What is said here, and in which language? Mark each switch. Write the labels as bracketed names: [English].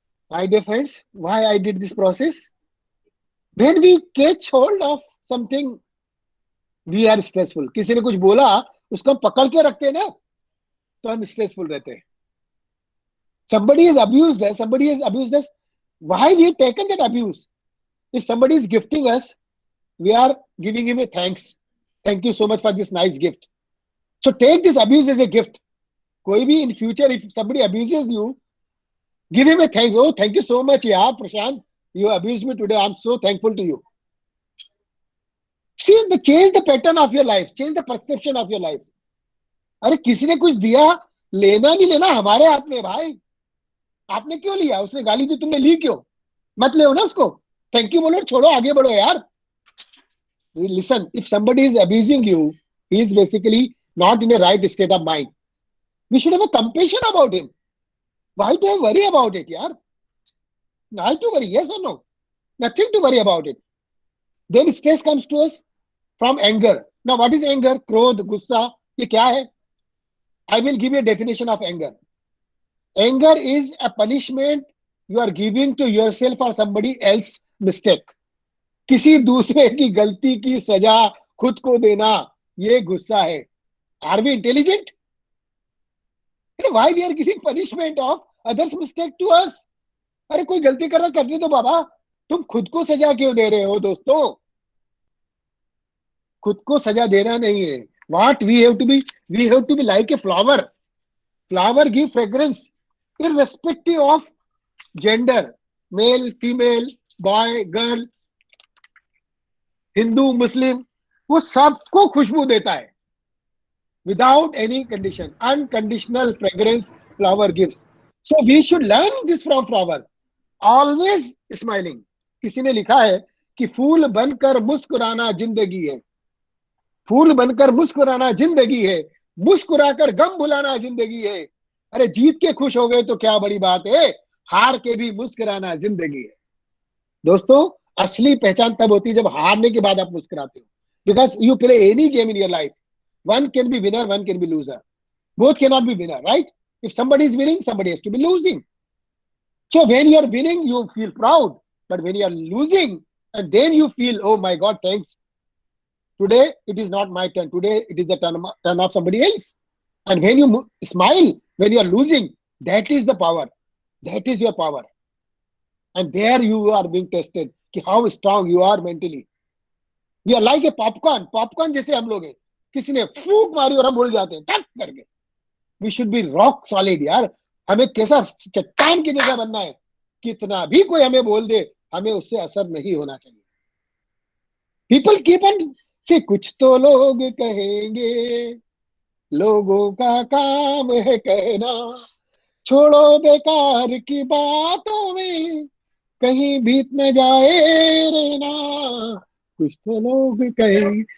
[English] My dear friends, why I did this process? When we catch hold of something, we are stressful. [Hindi] किसी ने कुछ बोला, उसको हम पकड़ के रखते हैं ना, तो हम स्ट्रेसफुल रहते हैं. [English] Somebody has abused us. Why we have taken that abuse? If somebody is gifting us, we are giving him a thanks. Thank you so much for this nice gift. So take this abuse as a gift. [Hindi] कोई भी [English] in future, if somebody abuses you, give him a thanks. Oh, thank you so much, yaar, Prashant. You abused me today. I'm so thankful to you. Change the pattern of your life. Change the perception of your life. [Hindi] अरे किसी ने कुछ दिया, लेना नहीं लेना हमारे हाथ में भाई. आपने क्यों लिया? उसने गाली दी, तुमने ली क्यों? मत ले ना उसको. थैंक यू बोलो, छोड़ो, आगे बढ़ो यार. [English] Listen, if somebody is abusing you, he is basically not in a right state of mind. We should have a compassion about him. Why do I worry about it, yaar? Why to worry? Yes or no? Nothing to worry about it. Then stress comes to us from anger. Now, what is anger? Krodh, gussa. [Hindi] ये क्या है? [English] I will give you a definition of anger. Anger is a punishment you are giving to yourself or somebody else's mistake. [Hindi] किसी दूसरे की गलती की सजा खुद को देना, ये गुस्सा है. [English] Are we intelligent? Why we are giving punishment of others' mistake to us? [Hindi] अरे कोई गलती कर रहा, करने दो बाबा. तुम खुद को सजा क्यों दे रहे हो दोस्तों? खुद को सजा देना नहीं है. [English] What we have to be like a flower. Flower give fragrance irrespective of gender, male, female, boy, girl, Hindu, Muslim. वो सबको खुशबू देता है. Without any condition, unconditional fragrance flower gives. So we should learn this from flower. Always smiling, [Hindi] किसी ने लिखा है कि फूल बनकर मुस्कुराना जिंदगी है, फूल बनकर मुस्कुराना जिंदगी है, मुस्कुराकर गम भुलाना जिंदगी है। अरे जीत के खुश हो गए तो क्या बड़ी बात है, हार के भी मुस्कुराना जिंदगी है। दोस्तों, असली पहचान तब होती है जब हारने के बाद आप मुस्कुराते हो, because you play any game in your life, one can be winner, one can be loser, both cannot be winner, right? [English] If somebody is winning, somebody has to be losing. So when you are winning, you feel proud, but when you are losing, and then you feel, oh my god, thanks, today it is not my turn, today it is the turn of somebody else. And when you smile when you are losing, that is the power, that is your power. And there you are being tested कि how strong you are mentally. You are like a popcorn [Hindi] जैसे हम लोग हैं, किसी ने फूंक मारी और हम भूल जाते हैं टक करके। [English] we should be rock solid [Hindi] यार, हमें कैसा चट्टान के जैसा बनना है, कितना भी कोई हमें बोल दे हमें उससे असर नहीं होना चाहिए। [English] people keep on से [Hindi] कुछ तो लोग कहेंगे, लोगों का काम है कहना, छोड़ो बेकार की बातों में कहीं बीत न जाए रहना, कुछ तो लोग कहेंगे।